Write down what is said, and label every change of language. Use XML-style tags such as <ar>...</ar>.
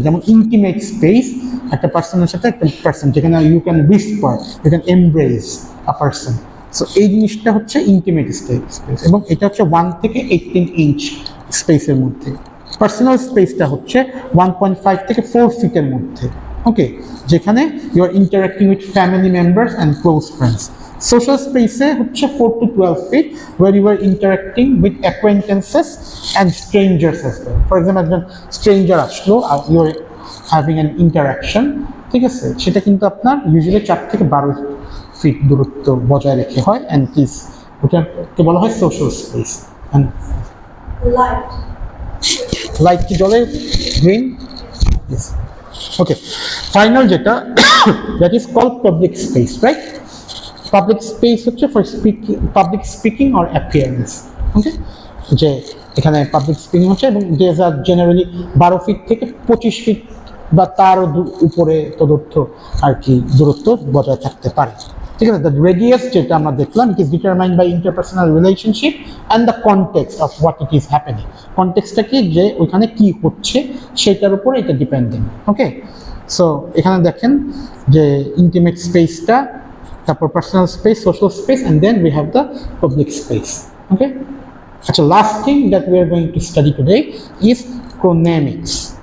<bn>যেমন intimate space, একটা পার্সনের সাথে একটা পার্সন, যেখানে</bn> <en>You can whisper, you can embrace a person.</en> <bn>So এই জিনিসটা হচ্ছে ইন্টিমেট স্পেস, এবং এটা হচ্ছে 1 থেকে 18 ইঞ্চ স্পেসের মধ্যে। পার্সোনাল স্পেসটা হচ্ছে 1.5 থেকে 4 ফিটের মধ্যে, ওকে, যেখানে</bn> <en>You are interacting with family members and close friends.</en> <bn>Social স্পেসে হচ্ছে</bn> <en>4 to 12 feet where you are interacting with acquaintances and strangers as well.</en> <bn>For example, একজন স্ট্রেঞ্জার আসলো,</bn> <en>you are having an interaction,</en> <bn>ঠিক আছে, সেটা কিন্তু আপনার ইউজুয়ালি 4 থেকে 12 ফিট দূরত্ব বজায় রেখে হয়, অ্যান্ড প্লিজ ওটাকে বলা হয় সোশ্যাল স্পেস। অ্যান্ড লাইট কি জ্বলে গ্রিন, ওকে।</bn> <en>Final যেটা that is called public space, right. Public space হচ্ছে for public speaking or appearance, okay. যে</en> <bn>এখানে পাবলিক স্ক্রিনিং হচ্ছে এবং</bn> <en>they are generally</en> <bn>12 ফিট থেকে 25 ফিট বা তার উপরে তদর্থ আর কি দূরত্ব বজায় থাকতে পারে।</bn> <en>ঠিক আছে, the radius</en> <bn>যেটা আমরা দেখলাম,</bn> <en>It is determined by interpersonal relationship and the context of what it is happening.</en> <bn>কনটেক্সটটা কি, যে ওইখানে কি হচ্ছে সেটার উপর এটা ডিপেন্ডেন্ট। ওকে, সো এখানে দেখেন যে ইন্টিমেট স্পেসটা, তারপর personal space, social space,</bn> <en>And then we have the public space. Okay, আচ্ছা, last thing that we are going to study today is chronemics.</en>